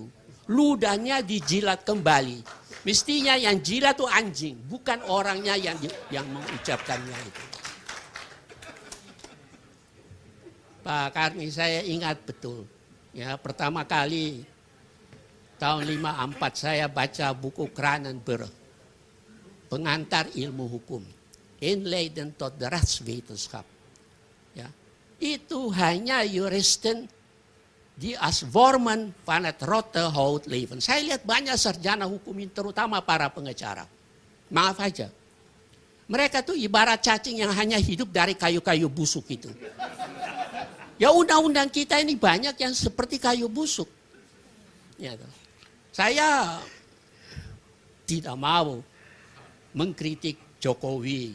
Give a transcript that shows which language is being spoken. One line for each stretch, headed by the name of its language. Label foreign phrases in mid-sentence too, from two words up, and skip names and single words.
Indonesian: Ludahnya dijilat kembali. Mestinya yang jilat itu anjing, bukan orangnya yang mengucapkannya itu. Pak Karni saya ingat betul. Ya, pertama kali tahun 54 saya baca buku Kranenburg, Pengantar Ilmu Hukum.
Dutch: Inleiding tot de rechtswetenschap.
Indonesian: Ya, itu hanya
Dutch: juristen die als vormen van het rotte hout leven.
Indonesian: Saya lihat banyak sarjana hukum ini, terutama para pengacara. Maaf aja. Mereka tuh ibarat cacing yang hanya hidup dari kayu-kayu busuk itu. Ya undang-undang kita ini banyak yang seperti kayu busuk. Ya, saya tidak mau mengkritik Jokowi.